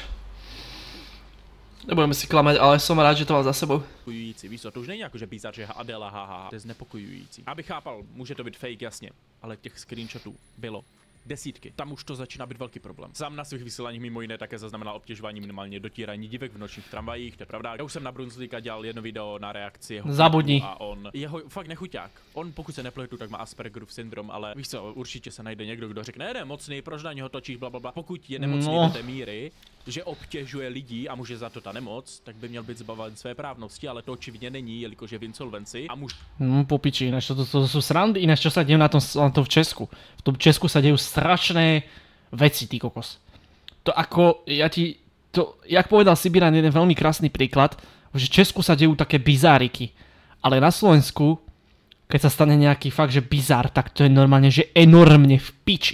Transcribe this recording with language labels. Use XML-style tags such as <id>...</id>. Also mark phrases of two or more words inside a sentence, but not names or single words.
<sk>Nebudeme si klamať, ale som rád, že to mám za sebou.</sk> <cs>Víš co, to už není jako, že bizar, že Adela, haha, to je znepokojující. Abych chápal, může to být fake, jasně, ale těch screenshotů bylo desítky. Tam už to začíná být velký problém. Sám na svých vysíláních mimo jiné také zaznamenal obtěžování, minimálně dotírání dívek v nočních tramvajích, to je pravda. Já už jsem na Brunzlíka dělal jedno video na reakci jeho</cs> <sk>Zabudni.</sk> <cs>A on jeho fakt nechuťák. On pokud se nepletu, tak má Aspergerův syndrom, ale víš co, určitě se najde někdo, kdo řekne, ne, mocný, proč na něho točíš, blablabla. Pokud je nemocný do té míry, že obtěžuje lidi a může za to ta nemoc, tak by měl být zbaven své právnosti, ale to očividně není, jelikož je v insolvenci a může...</cs> <sk>Po piči, ináč to sú srandy, ináč čo sa dejú na tom v Česku. V tom Česku sa dejú strašné veci, ty kokos. To ako, jak povedal Sibiran, jeden veľmi krásny príklad, že v Česku sa dejú také bizáriky, ale na Slovensku, keď sa stane nejaký fakt, že bizár, tak to je normálne, že enormne v piči.</sk>